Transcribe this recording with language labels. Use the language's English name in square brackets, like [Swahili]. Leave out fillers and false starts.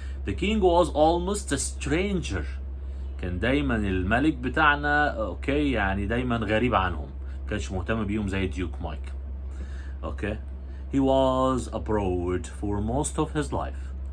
[English] The king was almost a stranger. [Arabic] كان دايما الملك بتاعنا اوكي يعني دايما غريب عنهم، كانش مهتم بيهم زي ديوك مايكل. [English] Okay, he was abroad for most of his life.